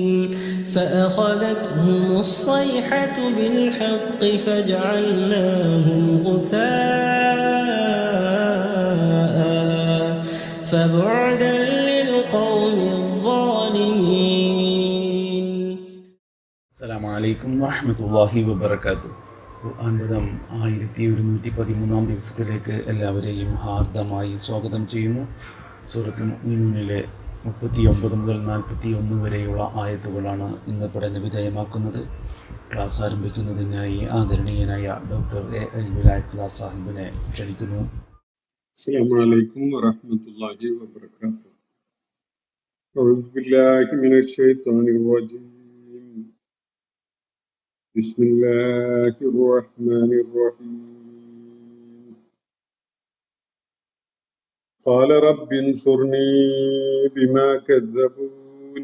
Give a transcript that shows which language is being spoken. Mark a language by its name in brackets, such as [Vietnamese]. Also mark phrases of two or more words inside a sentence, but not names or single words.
[Arabic] فأخذتهم الصيحة بالحق فجعلناهم غثاء. فبعدا للقوم الظالمين. السلام عليكم ورحمة الله وبركاته. [Malayalam] ഖുർആൻ പദം 1113 ദിവസത്തിലേക്ക് എല്ലാവരെയും ഹാർദമായി സ്വാഗതം ചെയ്യുന്നു. സൂറത്തുൽ മുഅ്മിനൂനിലെ 39 മുതൽ 41 വരെയുള്ള ആയത്തുകളാണ് ഇന്ന് പഠന വിധേയമാക്കുന്നത്. ക്ലാസ് ആരംഭിക്കുന്നതിനായി ആദരണീയനായ ഡോക്ടർ എ വിലായത്തുള്ള സാഹിബിനെ ക്ഷണിക്കുന്നു. [Arabic] السلام عليكم ورحمة الله وبركاته. أعوذ بالله من الشيطان الرجيم. بسم الله الرحمن الرحيم. قال رب انصرني بما كذبون.